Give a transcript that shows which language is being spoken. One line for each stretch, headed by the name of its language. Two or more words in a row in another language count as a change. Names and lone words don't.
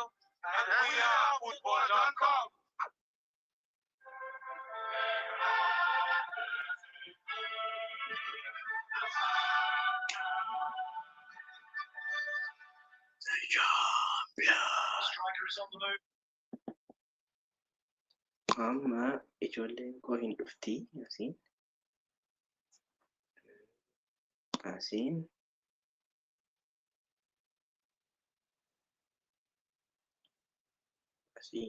English: And we are football.com. Striker is on the move.
Oromo: Amma ijoolleen koo hin dhufti asiin. Asiin. Asiin.